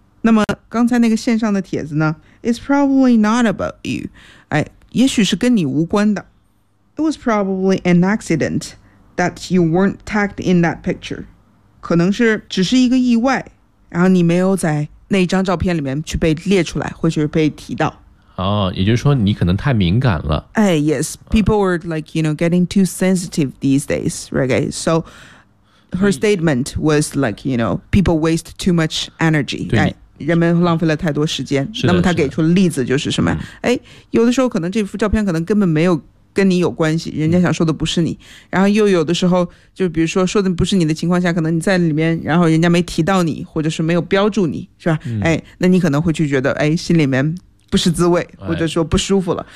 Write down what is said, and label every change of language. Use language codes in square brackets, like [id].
[zh] 那么刚才那个线上的帖子呢， [en] It's probably not about you， [zh] 哎，也许是跟你无关的。 [en] It was probably an accident that you weren't tagged in that picture， [zh] 可能是只是一个意外，然后你没有在那张照片里面去被列出来，或者是被提到。哦，也就是说你可能太敏感了。 [en] 哎 ，yes， people are like you know getting too sensitive these days, right? So her statement was like you know people waste too much energy. [zh] 对，人们浪费了太多时间。那么他给出例子就是什么是？哎，有的时候可能这幅照片可能根本没有跟你有关系，人家想说的不是你。然后又有的时候，就比如说说的不是你的情况下，可能你在里面，然后人家没提到你，或者是没有标注你，是吧？嗯、哎，那你可能会去觉得，哎，心里面。不是滋味，或者说不舒服了。